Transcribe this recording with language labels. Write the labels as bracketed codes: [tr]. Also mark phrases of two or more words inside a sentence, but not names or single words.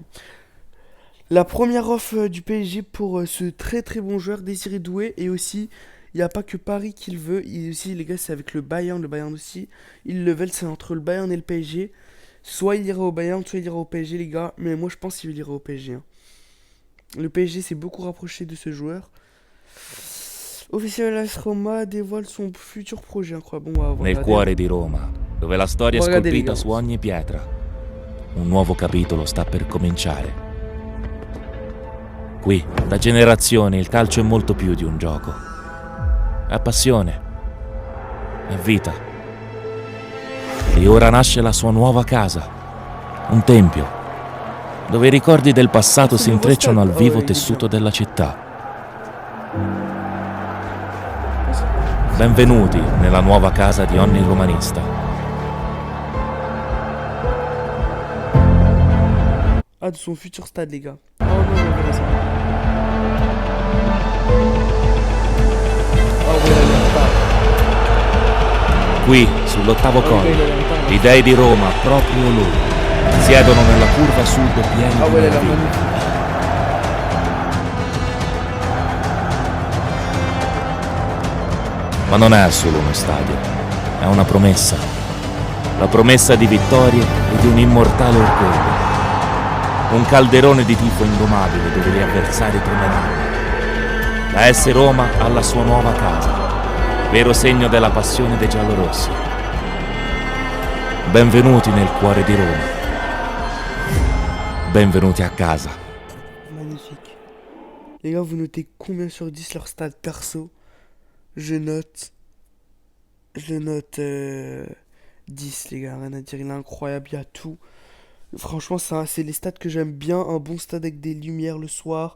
[fr] La première offre du PSG pour ce très très bon joueur Désiré Doué, et aussi il n'y a pas que Paris qui le veut, et aussi les gars c'est avec le Bayern aussi, ils le veulent, c'est entre le Bayern et le PSG, soit il ira au Bayern, soit il ira au PSG les gars, mais moi je pense qu'il ira au PSG. Hein. Le PSG s'est beaucoup rapproché de ce joueur. Officiel AS Roma dévoile son futur projet, incroyable. Bon, [it] Nel cuore di Roma, dove la storia è scolpita su ogni pietra, un nuovo capitolo sta per cominciare. Qui, da generazioni, il calcio è molto più di un gioco. È passione, è vita. E ora nasce la sua nuova casa, un tempio, dove i ricordi del passato si intrecciano al vivo tessuto della città. Benvenuti nella nuova casa di ogni romanista. [fr] de son futur stade, les gars. Oh non, mais voilà ça. Oh ouais, là, il est en retard. [it] Qui, sull'ottavo [fr] Oh, les gars, [it] colle, [fr] il est en retard. [it] i dei di Roma, proprio loro, siedono nella curva sud pieni Ah di [fr] ouais, là, il est [it] meraviglie. [fr] magnifique. [it] Ma non è solo uno stadio, è una promessa. La promessa di vittorie e di un immortale orgoglio. Un calderone di tifo indomabile dove gli avversari tremeranno. La S Roma ha la sua nuova casa, vero segno della passione dei giallorossi. Benvenuti nel cuore di Roma. Benvenuti a casa. [fr] Magnifique. Les gars, vous notez combien sur 10 leur stade perso? Je note. Je note 10, les gars. Rien à dire. Il est incroyable. Il y a tout. Franchement, c'est les stades que j'aime bien. Un bon stade avec des lumières le soir.